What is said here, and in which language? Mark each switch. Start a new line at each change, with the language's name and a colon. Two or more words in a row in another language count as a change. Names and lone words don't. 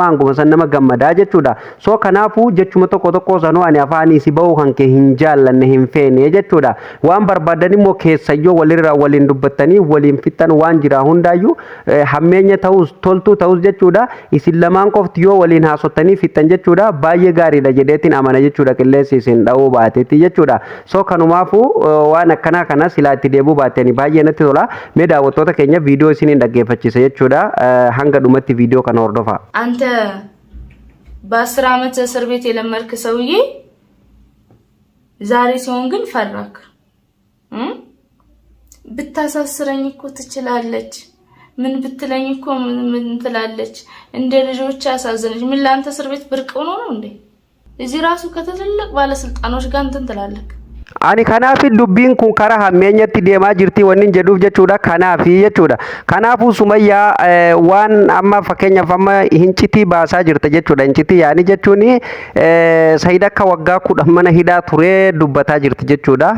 Oromo: hanguma san nama gammadaa jechuudha so kanaafuu jechuma tokko sanuu ani afaanii si ba'u kan kee hin jaallanne hin feene jechuudha waan barbaadan immoo keessayyoo walirraa waliin dubbattanii waliin fixan waan jira hundaayyuu hammeenya ta'us toltuu ta'us jechuudha isin lamaan qofti yoo waliin haasottanii fixan jechuudha baay'ee gaariidha jedheetiin amana jechuudha qilleensi isin dha'uu baatetti jechuudha so kanumaafuu waan akkanaa kana silaa itti deebuu baatanii baay'ee natti tola mee daawwattoota keenya viidiyoo isiniin dhaggeeffachiisa jechuudha hanga dhumatti viidiyoo kana hordofaa
Amharic: አንተ በ10 ዓመት እስር ቤት የለመድክ ሰውዬ ዛሬ ሲሆን ግን ፈራክ ብታሳስረኝ እኮ ትችላለች ምን ብትለኝ እኮ ምን ትላለች እንደ ልጆች አሳዘነች ምን ላንተ እስር ቤት ብርቅ ሆኖ ነው እንዴ እዚህ ራሱ ከተለለቅ ባለስልጣኖች ጋር እንትን ትላለክ
Oromo: Ani kanaafi dubbiin kun karaa hammeenyatti deemaa jirti wanni jedhuuf jechuudha. Kanaafi jechuudha. Kanaafuu Sumayyaa waan amma fakkeenyaaf amma hincitii baasaa jirta jechuudha. Hincitii yaani jechuun Said akka waggaa 10 mana hidhaa turee dubbataa jirti jechuudha.